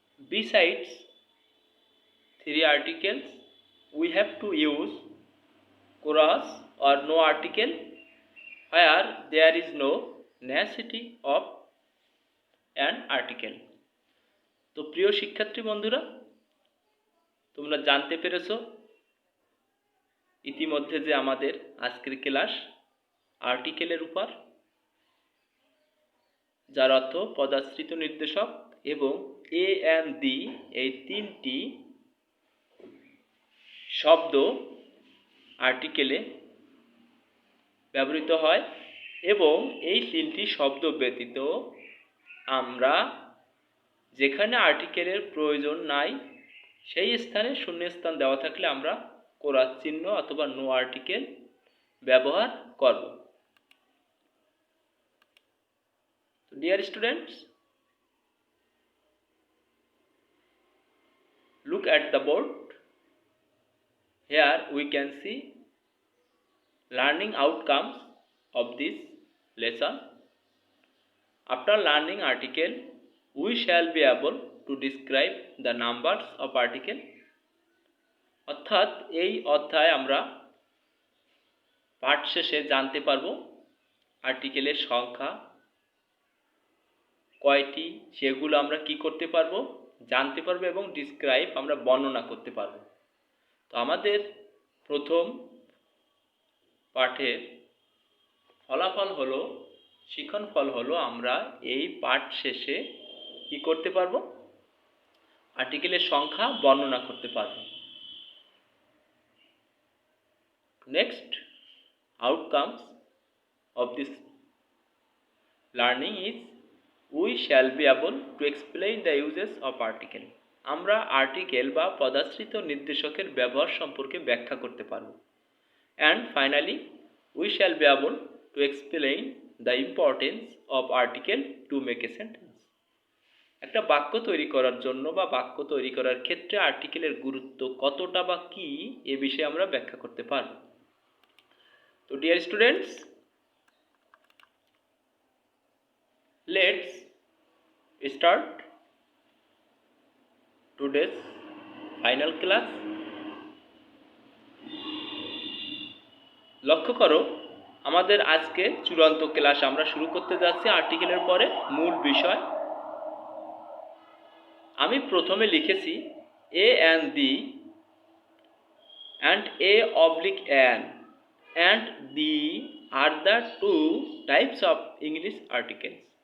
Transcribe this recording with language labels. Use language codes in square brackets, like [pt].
[en] Besides 3 articles, we have to use cross or no article where there is no necessity of an article. [bn] তো প্রিয় শিক্ষার্থী বন্ধুরা, তোমরা জানতে পেরেছো ইতিমধ্যে যে আমাদের আজকের ক্লাস আর্টিকেলের উপর, যার অর্থ পদাশ্রিত নির্দেশক এবং এ এন্ড দি এই তিনটি শব্দ আর্টিকেলে ব্যবহৃত হয় এবং এই তিনটি শব্দ ব্যতীত আমরা যেখানে আর্টিকেলের প্রয়োজন নাই সেই স্থানে শূন্যস্থান দেওয়া থাকলে আমরা কোরাস চিহ্ন অথবা নো আর্টিকেল ব্যবহার করব। [en] Dear students, look at the board. Here we can see learning outcomes of this lesson. After learning article, we shall be able to describe the numbers of article. [bn] অর্থাৎ এই অধ্যায়ে আমরা পাঠ শেষে জানতে পারবো আর্টিকেলের সংখ্যা কয়টি, সেগুলো আমরা কি করতে পারবো, জানতে পারবো এবং ডিসক্রাইব আমরা বর্ণনা করতে পারবো। তো আমাদের প্রথম পাঠের ফলাফল হলো, শিখন ফল হলো, আমরা এই পাঠ শেষে কি করতে পারবো, আর্টিকেলের সংখ্যা বর্ণনা করতে পারবো। [en] Next outcomes of this learning is we shall be able to explain the uses of article. [bn] আমরা আর্টিকেল বা পদাশ্রিত নির্দেশকের ব্যবহার সম্পর্কে ব্যাখ্যা করতে পারব। [en] and finally we shall be able to explain the importance of article to make a sentence. [bn] একটা বাক্য তৈরি করার জন্য বা বাক্য তৈরি করার ক্ষেত্রে আর্টিকেলের গুরুত্ব কতটা বা কি, এ বিষয়ে আমরা ব্যাখ্যা করতে পারব। [en] তো dear students, let's start today's final class. [bn] লক্ষ্য করো, আমাদের আজকে চূড়ান্ত ক্লাস আমরা শুরু করতে যাচ্ছি আর্টিকেলের পরে মূল বিষয়। আমি প্রথমে লিখেছি [en] A and the and a oblique an and the are the two types of English articles.